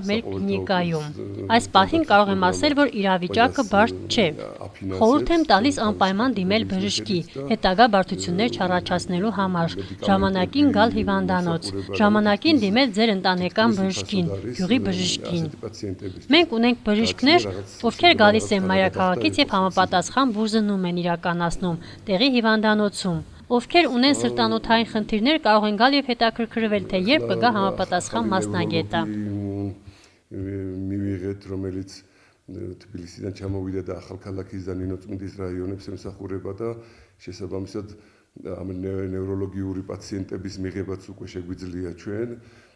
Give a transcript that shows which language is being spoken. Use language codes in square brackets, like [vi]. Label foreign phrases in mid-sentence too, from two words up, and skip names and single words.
[hy] մեր կլինիկայում։ Այս պահին կարող եմ ասել, որ իրավիճակը բարդ չէ։ Խորհուրդ եմ տալիս անպայման դիմել բժշկի, հետագա բարդություններ չառաջացնելու համար, ժամանակին գալ հիվանդանոց, ժամանակին դիմել ձեր ընտանեկան բժշկին, գյուղի բժշկին։ Մենք ունենք բժիշկներ, ովքեր գալիս են մայրաքաղաքից եւ համապատասխան բուժզննում են իրականացնում տեղի հիվանդանոցում։ Ովքեր ունեն սրտանոթային խնդիրներ, կարող են գալ եւ հետաքրքրվել, թե երբ կգա համապատասխան մասնագետը։ [ka] Მივიღეთ, რომელიც თბილისიდან ჩამოვიდა და ახალქალაქის და ნინოცმიდის რაიონებს ემსახურება და შესაბამისად ამ ნევროლოგიური პაციენტების მიღებაც უკვე შეგვიძლია ჩვენ.